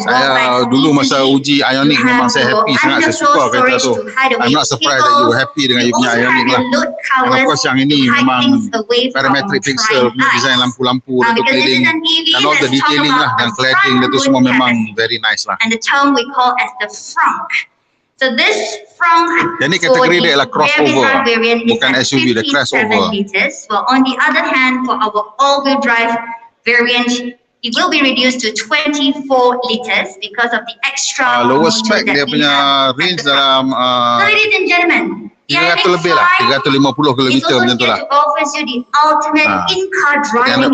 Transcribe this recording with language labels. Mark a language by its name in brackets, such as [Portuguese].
[Malay] Saya dulu masa uji Ioniq memang saya happy sangat, saya suka kereta tu. [English] I'm not surprised that you happy [Malay] dengan you punya Ioniq lah. [English] And of course yang ini memang parametric pixel, punya design lampu-lampu dia tu keliling, dan all the detailing lah, dan cladding dia tu semua memang very nice lah. And the term we call as the frunk. So this frunk [Malay] Jadi kategori dia adalah crossover, bukan SUV, dia crossover. [English] Well, on the other hand, for our all-wheel drive variant, it will be reduced to 24 liters because of the extra [Malay] lower spec dia punya range dalam [English] so ladies and gentlemen, [Malay] 300 lebih lah, 350 km macam tu lah. [English] Offers you the ultimate in-car driving